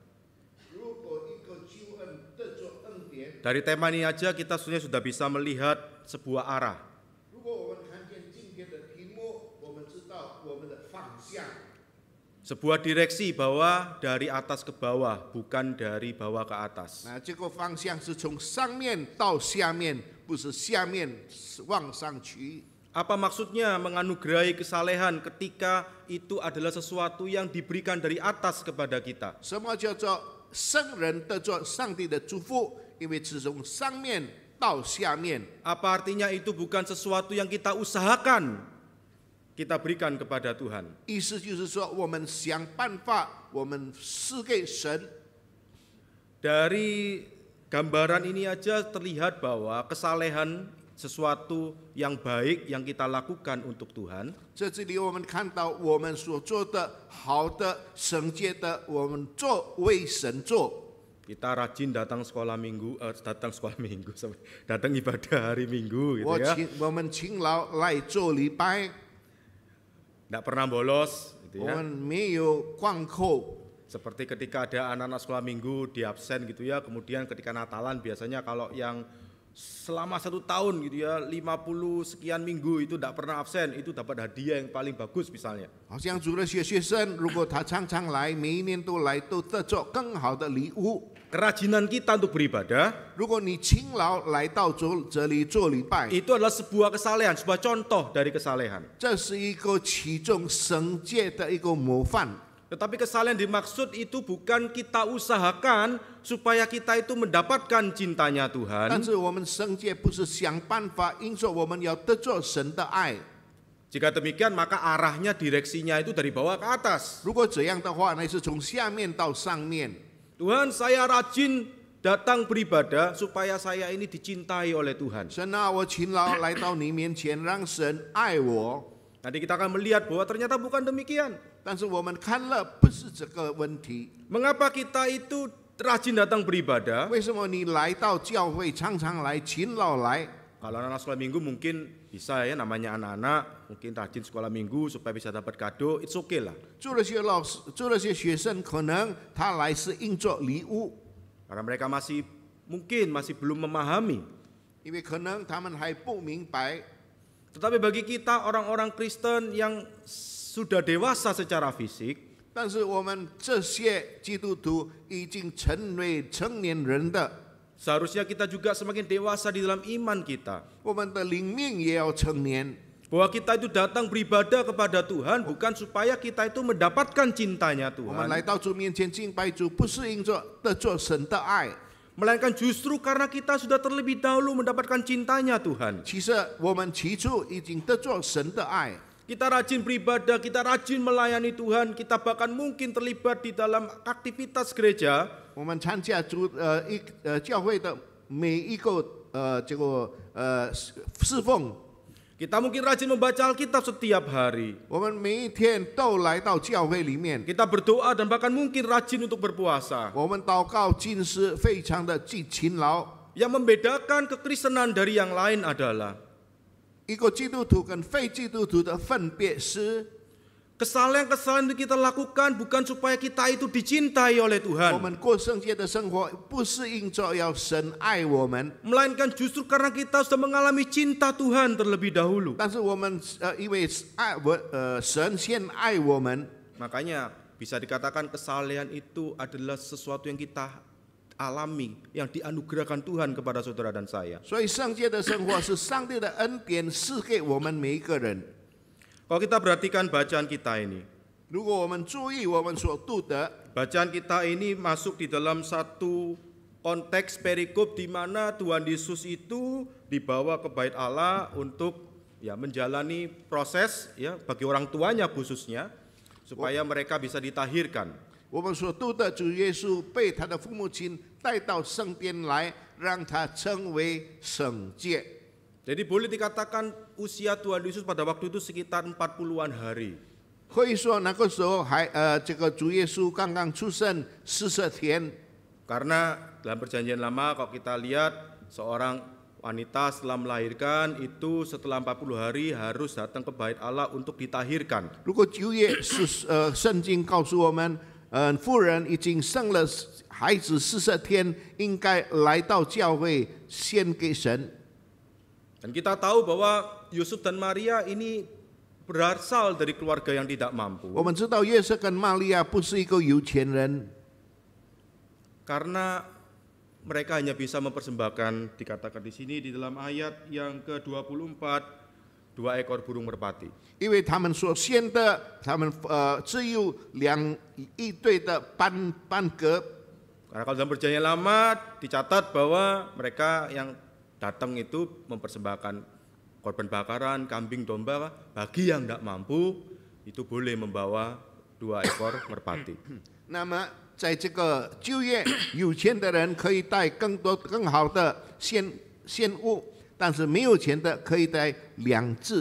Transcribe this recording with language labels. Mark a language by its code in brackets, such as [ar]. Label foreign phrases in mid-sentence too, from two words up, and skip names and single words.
[id] Dari tema ini aja kita sebenarnya sudah bisa melihat sebuah arah. Sebuah direksi bahwa dari atas ke bawah, bukan dari bawah ke atas. [zh] 这个方向是从上面到下面，不是下面往上去。 [id] Apa maksudnya menganugerahi kesalehan ketika itu adalah sesuatu yang diberikan dari atas kepada kita? [zh] 什么叫做圣人得着上帝的祝福？因为是从上面到下面。 [id] Apa artinya itu bukan sesuatu yang kita usahakan kita berikan kepada Tuhan? [zh] 意思就是说，我们想办法，我们施给神。 [id] Dari gambaran ini aja terlihat bahwa kesalehan sesuatu yang baik yang kita lakukan untuk Tuhan. [zh] 在这里，我们看到我们所做的好的、圣洁的，我们做为神做。 [id] Kita rajin datang sekolah minggu, datang ibadah hari Minggu gitu ya. [zh] 我们勤劳来做礼拜， [id] Nggak pernah bolos [zh] 我 [id] gitu ya. [zh] 们没有旷课。 [id] Seperti ketika ada anak-anak sekolah minggu di absen gitu ya. Kemudian ketika Natalan biasanya kalau yang selama 1 tahun gitu ya 50 sekian minggu itu tidak pernah absen, itu dapat hadiah yang paling bagus misalnya. [zh] 好像主的学生，如果他常常来，每一年都来，都得着更好的礼物。 [id] Kerajinan kita untuk beribadah [zh] 如果你勤劳来到这里做礼拜， [id] itu adalah sebuah kesalehan, sebuah contoh dari kesalehan. [zh] 这是一个其中圣洁的一个模范。 [id] Tetapi kesalehan dimaksud itu bukan kita usahakan supaya kita itu mendapatkan cintanya [zh] 但 [id] Tuhan. [zh] 是我们圣洁不是想办法，因着我们要得着神的爱。 [id] Jika demikian maka arahnya direksinya itu dari bawah ke atas. [zh] 如果这样的话，那是从下面到上面。 [id] Tuhan, saya rajin datang beribadah supaya saya ini dicintai oleh Tuhan. [zh] 神啊，我勤劳来到你面前，让神爱我。 [id] Nanti kita akan melihat bahwa ternyata bukan demikian. [zh] 但是我们看了不是这个问题， [id] Mengapa kita itu rajin datang beribadah? [zh] 为什么你来到教会常常来、勤劳来？ [id] Kalau anak sekolah minggu mungkin bisa ya, namanya anak-anak mungkin rajin sekolah minggu supaya bisa dapat kado, [en] it's okay [id] lah. [zh] 做那些老师、做那些学生，可能他来是应着礼物， [id] Karena mereka mungkin masih belum memahami. [zh] 因为可能他们还不明白。 [id] Tetapi bagi kita orang-orang Kristen yang sudah dewasa secara fisik, [zh] 但是我们这些基督徒已经成为成年人的， [id] seharusnya kita juga semakin dewasa di dalam iman kita. [zh] 我们的灵命也要成年。 [id] Bahwa kita itu datang beribadah kepada Tuhan bukan supaya kita itu mendapatkan cintanya [zh] 我们 [id] Tuhan, [zh] 来到主面前敬拜主，不是因着得着神的爱， [id] melainkan justru karena kita sudah terlebih dahulu mendapatkan cintanya Tuhan. [zh] 其实我们起初已经得着神的爱。 [id] Kita rajin beribadah, kita rajin melayani Tuhan, kita bahkan mungkin terlibat di dalam aktivitas gereja. [zh] 我们参加教会的每一个侍奉， [id] Kita mungkin rajin membaca Alkitab setiap hari. [zh] 我们每一天都来到教会里面， [id] Kita berdoa dan bahkan mungkin rajin untuk berpuasa. [zh] 我们祷告禁食，非常的勤劳。 [id] Yang membedakan kekristenan dari yang lain adalah [zh] 一个基督徒跟非基督徒的分别是， [id] kesalahan-kesalahan yang kita lakukan bukan supaya kita itu dicintai oleh [zh] 我 [id] Tuhan, [zh] 们过圣洁的生活，不是因着要神爱我们， [id] melainkan justru karena kita sudah mengalami cinta Tuhan terlebih dahulu. [zh] 但是我们因为神先爱我们， [id] Makanya bisa dikatakan kesalehan itu adalah sesuatu yang kita alami, yang dianugerahkan Tuhan kepada saudara dan saya. [zh] 所以圣洁的生活是上帝的恩典赐给我们每一个人。 [id] Kalau kita perhatikan bacaan kita ini, [zh] 如果我们注意我们所读的， [id] bacaan kita ini masuk di dalam satu konteks perikop di mana Tuhan Yesus itu dibawa ke bait Allah untuk ya menjalani proses ya bagi orang tuanya khususnya supaya mereka bisa ditahirkan. [zh] 我们所读的主耶稣被他的父母亲带到圣殿来，让他成为圣洁。 [id] Jadi boleh dikatakan usia Tuhan Yesus pada waktu itu sekitar 40-an hari. [zh] 可以说那个时候这个主耶稣刚刚出生40天， [id] Karena dalam perjanjian lama kalau kita lihat seorang wanita setelah melahirkan itu setelah 40 hari harus datang ke bait Allah untuk ditahirkan. [zh] 如果旧约圣经告诉我们，妇人已经生了孩子40天，应该来到教会献给神。 [id] Dan kita tahu bahwa Yusuf dan Maria ini berasal dari keluarga yang tidak mampu. [zh] 我们知道约瑟跟玛利亚不是一个有钱人， [id] Karena mereka hanya bisa mempersembahkan, dikatakan di sini di dalam ayat yang ke-24, 2 ekor burung merpati. [zh] 因为他们所献的，他们只有一对的斑鸽。 [id] Karena kalau dalam perjanjian lama dicatat bahwa mereka yang datang itu mempersembahkan korban bakaran, kambing, domba. Bagi yang tidak mampu itu boleh membawa 2 ekor merpati. [zh] 那么在这个旧约，有钱的人可以带更多更好的献物，但是没有钱的可以带2只。